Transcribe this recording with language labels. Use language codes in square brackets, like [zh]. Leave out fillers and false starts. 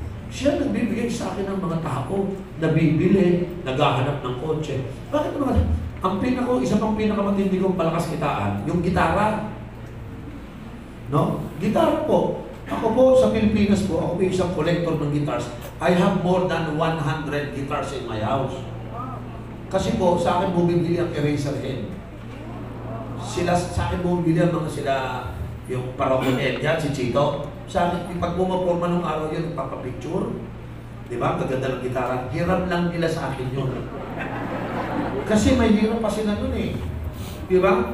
[tl] Siya nagbibigay sa akin ng mga tao na bibili, naghahanap ng kotse. Bakit naman? Isa pang pinakamatindi kong palakas kitaan, yung gitara. No? Gitara po. Ako po sa Pilipinas po, ako po isang collector ng guitars. [en] I have more than 100 guitars in my house. [tl] Kasi po, sa akin bumibili ang Eraserhead. Sa akin bumibili ang mga sila, yung Paragonel, yan, si Chito. Sa akin, pag pumaporma nung araw yun, papapicture. Di ba? Kaganda ng gitara. Hiram lang nila sa akin yun. Kasi may hirap pa sila nun eh. Di ba?